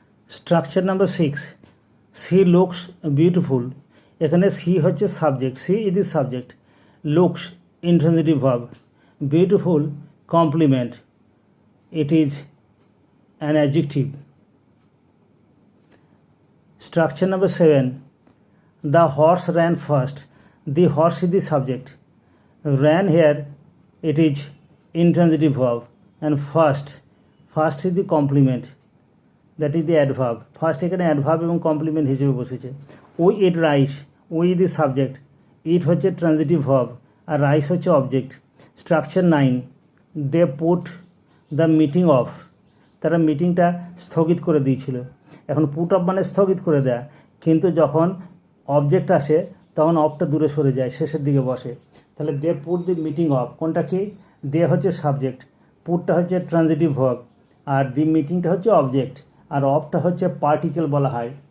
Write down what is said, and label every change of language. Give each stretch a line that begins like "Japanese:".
English: structure number 6, she looks beautiful,
Bangla: এখানে C হচ্ছে subject,
English: She is the subject, looks intransitive verb, beautiful complement, it is an adjective. Structure number 7, the horse ran fast, the horse is the subject, ran here it is intransitive verb, and fast is the complement, that is the adverb, fast
Bangla: এখানে adverb এবং complement হিসেবে বসেছে।
English: we eat rice, we is the subject, eat হচ্ছে transitive verb আর rice হচ্ছে object। Structure 9, they put the meeting off,
Bangla: তারা মিটিংটা স্থগিত করে দিয়েছিল। এখন পুট অফ মানে স্থগিত করে দেয়া, কিন্তু যখন অবজেক্ট আসে তখন অফটা দূরে সরে যায়, শেষের দিকে বসে। তাহলে
English: they put the meeting off,
Bangla: কোনটা কি? দে হচ্ছে সাবজেক্ট, পুটটা হচ্ছে ট্রানজিটিভ ভার্ব, আর দি মিটিংটা হচ্ছে অবজেক্ট, আর অফটা হচ্ছে পার্টিকেল বলা হয়।